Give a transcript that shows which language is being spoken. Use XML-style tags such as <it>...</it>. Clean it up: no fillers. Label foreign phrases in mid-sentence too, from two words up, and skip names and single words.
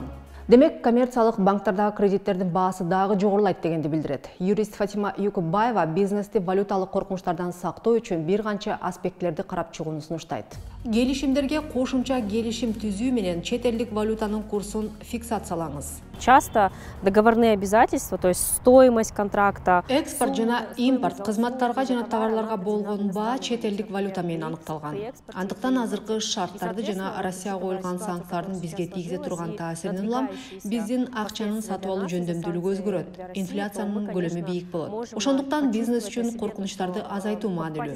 <ky>Демек, коммерциялык банктардагы кредиттердин баасы дагы жогорулайт дегенди билдирет. Юрист Фатима Юкубаева бизнести валюталык коркунучтардан сактоо үчүн бир канча аспектилерди карап чыгууну сунуштайт. Келишимдерге кошумча келишим түзүү менен чет элдик валютанын курсун фиксациялаңыз.</ky> <ru>Часто договорные обязательства, то есть стоимость контракта.</ru> <ky>Экспорт жана импорт кызматтарга жана товарларга болгон баа чет элдик валюта менен аныкталган. Андыктан азыркы шарттарды жана Россияга коюлган санкциялардын бизге тийгизе турган таасиринен улам биздин акчанын сатып алуу жөндөмдүүлүгү өзгөрөт. Инфляциянын көлөмү бийик болот. Ошондуктан бизнес үчүн коркунучтарды азайтуу маанилүү.</ky>